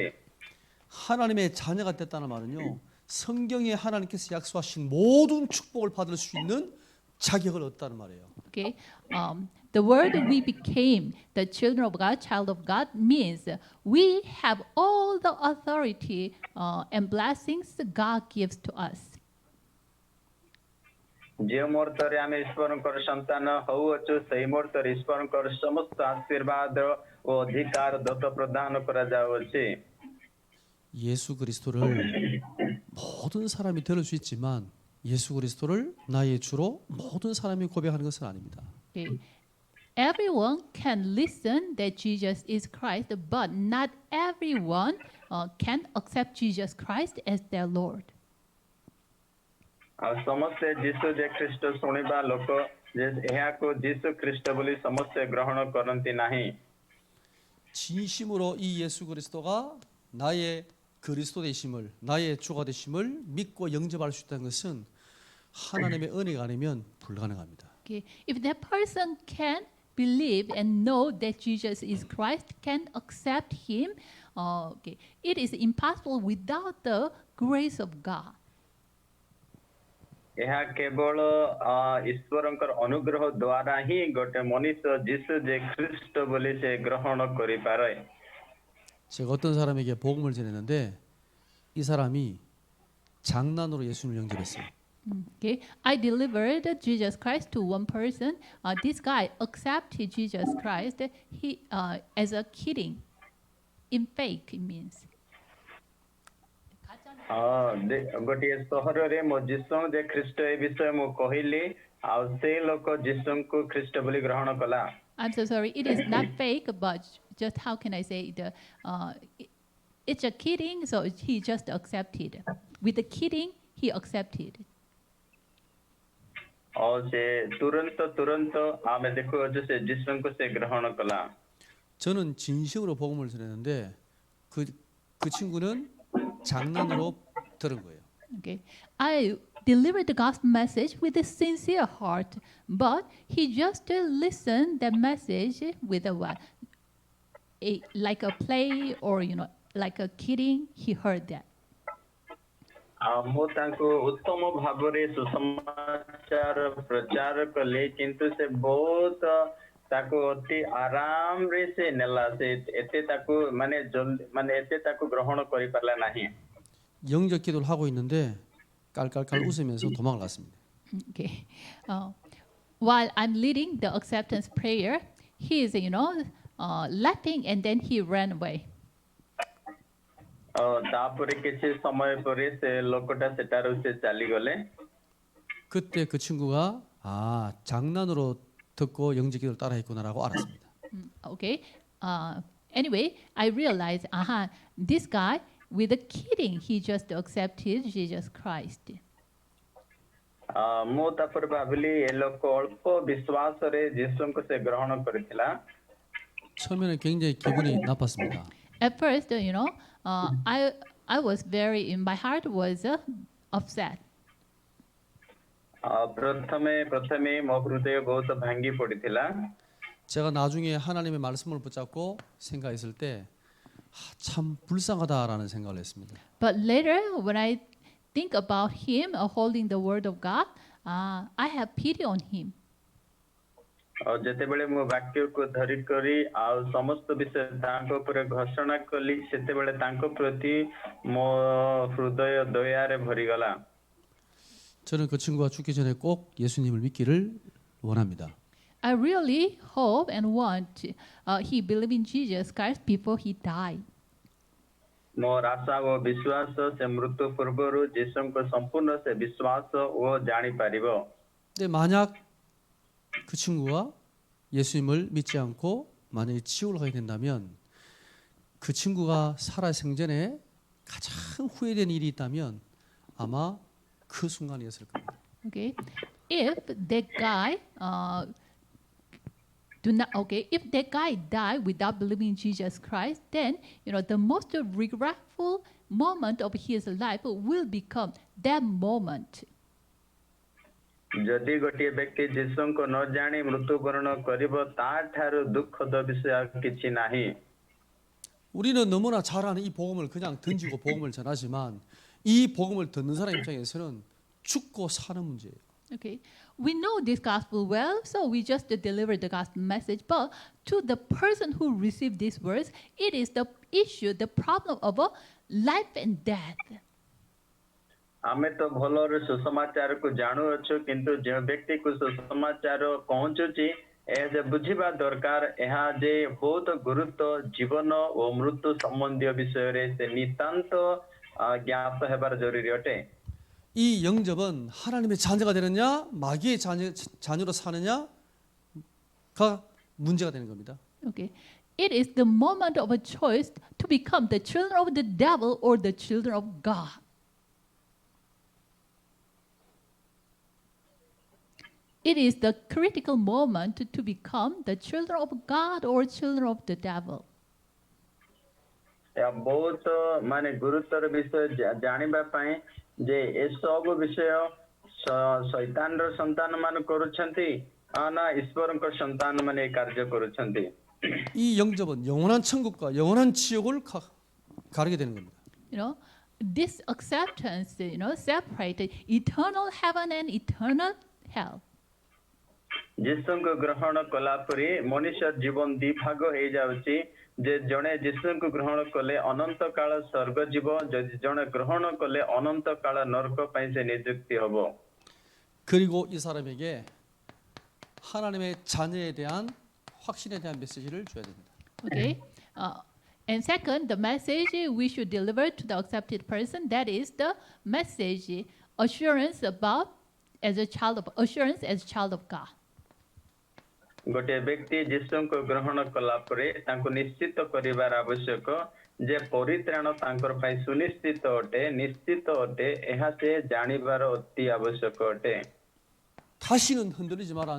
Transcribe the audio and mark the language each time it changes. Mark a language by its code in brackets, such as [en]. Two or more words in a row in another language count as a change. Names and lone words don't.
[ko] 하나님의 자녀가 됐다는 말은요. 성경에 하나님께서 약속하신 모든 축복을 받을 수 있는 자격을 얻다는 말이에요. [en] Okay, the word we became the children of God, child of God, means we have all the authority and blessings God gives to us. [or] ଯେଉଁ ମୁହୂର୍ତ୍ତରେ ଆମେ ଈଶ୍ୱରଙ୍କର ସନ୍ତାନ ହଉଅଛୁ ସେଇ ମୁହୂର୍ତ୍ତରେ ଈଶ୍ୱରଙ୍କର ସମସ୍ତ ଆଶୀର୍ବାଦ ଓ ଅଧିକାର ଦତ୍ତ ପ୍ରଦାନ କରାଯାଉଅଛି। [ko] 예수 그리스도를 모든 사람이 들을 수 있지만 예수 그리스도를 나의 주로 모든 사람이 고백하는 것은 아닙니다. [en] Okay. Everyone can listen that Jesus is Christ, but not everyone can accept Jesus Christ as their Lord. [or] ଆଉ ସମସ୍ତେ ଯୀଶୁ ଯେ ଖ୍ରୀଷ୍ଟ ଶୁଣିବା ଲୋକ ଯେ ଏହାକୁ ଯୀଶୁ ଖ୍ରୀଷ୍ଟ ବୋଲି ସମସ୍ତେ ଗ୍ରହଣ କରନ୍ତି ନାହିଁ। [ko] 진심으로 이 예수 그리스도가 나의 그리스도 되심을 나의 주가 되심을 믿고 영접할 수 있다는 것은 하나님의 은혜가 아니면 불가능합니다. [en] Okay. If that person can believe and know that Jesus is Christ, can accept Him, okay, it is impossible without the grace of God. [or] ଏହା କେବଳ ଈଶ୍ୱରଙ୍କର ଅନୁଗ୍ରହ ଦ୍ୱାରା ହିଁ ଗୋଟେ ମଣିଷ ଯୀଶୁ ଯେ ଖ୍ରୀଷ୍ଟ ବୋଲି ସେ ଗ୍ରହଣ କରିପାରେ। [ko] 제가 어떤 사람에게 복음을 전했는데 이 사람이 장난으로 예수님을 영접했어요. [en] Okay, I delivered Jesus Christ to one person. This guy accepted Jesus Christ. He as a kidding, in fake it means. [or] ଗୋଟିଏ ସହରରେ ମୋ ଯୀଶୁ ଯେ ଖ୍ରୀଷ୍ଟ ଏ ବିଷୟ ମୁଁ କହିଲି ଆଉ ସେ ଲୋକ ଯୀଶୁଙ୍କୁ ଖ୍ରୀଷ୍ଟ ବୋଲି ଗ୍ରହଣ କଲା। [en] I'm so sorry. It is not fake, but just how can I say it? It's a kidding, so he just accepted. With the kidding, he accepted. [or] ଆଉ ସେ ତୁରନ୍ତ ଆମେ ଦେଖୁଅଛୁ ସେ ଯୀଶୁଙ୍କୁ ସେ ଗ୍ରହଣ କଲା। [ko] 저는 진심으로 복음을 전했는데 그 친구는 장난으로 들은 거예요. [en] Okay, I delivered the gospel message with a sincere heart, but he just listened the message with a what, like a play or like a kidding. He heard that. [or] ମୁଁ ତାଙ୍କୁ ଉତ୍ତମ ଭାବରେ ସୁସମାଚାର ପ୍ରଚାର କଲି କିନ୍ତୁ ସେ ବହୁତ ତାକୁ ଅତି ଆରାମରେ ସେ ନେଲା ସେ ଏତେ ତାକୁ ମାନେ ଏତେ ତାକୁ ଗ୍ରହଣ କରିପାରିଲା ନାହିଁ। [ko] 영접 기도를 하고 있는데 깔깔깔 웃으면서 도망을 갔습니다. [en] Okay, while I'm leading the acceptance prayer, he is laughing and then he ran away. [or] ତାପରେ କିଛି ସମୟ ପରେ ସେ ଲୋକଟା ସେଠାରୁ ସେ ଚାଲିଗଲେ। [ko] 그때 그 친구가 장난으로 듣고 영접 기도를 따라했구나라고 알았습니다. [en] Okay, anyway, I realized, this guy with a kidding, he just accepted Jesus Christ. [or] ମୁଁ ତାପରେ ଭାବିଲି ଏ ଲୋକ ଅଳ୍ପ ବିଶ୍ୱାସରେ ଯୀଶୁଙ୍କୁ ସେ ଗ୍ରହଣ କରିଥିଲା। [ko] 처음에는 굉장히 기분이 나빴습니다. [en] At first, I was my heart was upset. [or] ପ୍ରଥମେ ମୋ ହୃଦୟ ବହୁତ ଭାଙ୍ଗି ପଡ଼ିଥିଲା। [ko] 제가 나중에 하나님의 말씀을 붙잡고 생각했을 때 참 불쌍하다라는 생각을 했습니다. [en] But later, when I think about him holding the word of God, I have pity on him. [or] ଯେତେବେଳେ ମୁଁ ବାକ୍ୟକୁ ଧରିକରି ଆଉ ସମସ୍ତ ବିଷୟ ତାଙ୍କ ଉପରେ ଘୋଷଣା କଲି ସେତେବେଳେ ତାଙ୍କ ପ୍ରତି ମୋ ହୃଦୟ ଦୟାରେ ଭରିଗଲା। [ko] 저는 그 친구가 죽기 전에 꼭 예수님을 믿기를 원합니다. [en] I really hope and want he believe in Jesus Christ before he died. [or] ମୋର ଆଶା ଓ ବିଶ୍ୱାସ ସେ ମୃତ୍ୟୁ ପୂର୍ବରୁ ଯୀଶୁଙ୍କ ସମ୍ପୂର୍ଣ୍ଣ ସେ ବିଶ୍ୱାସ ଓ ଜାଣିପାରିବ। [ko] 근데 만약 그 친구가 예수님을 믿지 않고 만약에 지옥을 가게 된다면 그 친구가 살아 생전에 가장 후회된 일이 있다면 아마 그 순간이었을 겁니다. [en] Okay, if that guy if that guy died without believing in Jesus Christ, then the most regretful moment of his life will become that moment. [or] ଯଦି ଗୋଟିଏ ବ୍ୟକ୍ତି ଯୀଶୁଙ୍କୁ ନ ଜାଣି ମୃତ୍ୟୁବରଣ କରିବ ତାଠାରୁ ଦୁଃଖଦ ବିଷୟ ଆଉ କିଛି ନାହିଁ। [ko] 우리는 너무나 잘 아는 이 복음을 그냥 던지고 복음을 전하지만 이 복음을 듣는 사람 입장에서는 죽고 사는 문제예요. [en] Okay, we know this gospel well, so we just deliver the gospel message. But to the person who received these words, it is the issue, the problem of a life and death. [or] ଆମେ ତ ଭଲରେ ସୁସମାଚାରକୁ ଜାଣୁଅଛୁ କିନ୍ତୁ ଯେଉଁ ବ୍ୟକ୍ତିକୁ ସୁସମାଚାର ପହଞ୍ଚୁଛି ଏହା ଯେ ବୁଝିବା ଦରକାର ଏହା ଯେ ବହୁତ ଗୁରୁତ୍ୱ ଜୀବନ ଓ ମୃତ୍ୟୁ ସମ୍ବନ୍ଧୀୟ ବିଷୟରେ ସେ ନିତାନ୍ତ ଜ୍ଞାତ ହେବାର ଜରୁରୀ ଅଟେ। [ko] 이 영접은 하나님의 자녀가 되느냐 마귀의 자녀로 사느냐가 문제가 되는 겁니다. [en] Okay, it is the moment of a choice to become the children of the devil or the children of God. It is the critical moment to become the children of God or children of the devil. [or] ଏହା ବହୁତ ମାନେ ଗୁରୁତ୍ୱର ବିଷୟ ଜାଣିବା ପାଇଁ ଯେ ଏସବୁ ବିଷୟ ଶୈତାନର ସନ୍ତାନ ମାନେ କରୁଛନ୍ତି ନା ଈଶ୍ୱରଙ୍କ ସନ୍ତାନ ମାନେ ଏ କାର୍ଯ୍ୟ କରୁଛନ୍ତି। [ko] 이 영접은 영원한 천국과 영원한 지옥을 가르게 되는 겁니다. [en] This acceptance, separated eternal heaven and eternal hell. [or] ଯୀଶୁଙ୍କୁ ଗ୍ରହଣ କଲା ପରେ ମଣିଷ ଜୀବନ ଦି ଭାଗ ହେଇଯାଉଛି ଯେ ଜଣେ ଯୀଶୁଙ୍କୁ ଗ୍ରହଣ କଲେ ଅନନ୍ତ କାଳ ସ୍ୱର୍ଗ ଯିବ ଯଦି ଜଣେ ଗ୍ରହଣ କଲେ ଅନନ୍ତ କାଳ ନରକ ପାଇଁ ସେ ନିଯୁକ୍ତି ହେବ। [ko] 그리고 이 사람에게 하나님의 자녀에 대한 확신에 대한 메시지를 줘야 됩니다. [en] Okay. And second, the message we should deliver to the accepted person, that is the message assurance as a child of God. [or] ଗୋଟିଏ ବ୍ୟକ୍ତି ଯୀଶୁଙ୍କୁ ଗ୍ରହଣ କଲା ପରେ ତାଙ୍କୁ ନିଶ୍ଚିତ କରିବାର 아ବଶ୍ୟକ ଯେ ପରିତ୍ରାଣ ତାଙ୍କର ପାଇଁ ସୁନିଶ୍ଚିତ ଅଟେ ନିଶ୍ଚିତ ଅଟେ ଏହା ସେ ଜାଣିବାର ଅତି ଆବଶ୍ୟକ ଅଟେ। [ko] 다시는 흔들리지 마라.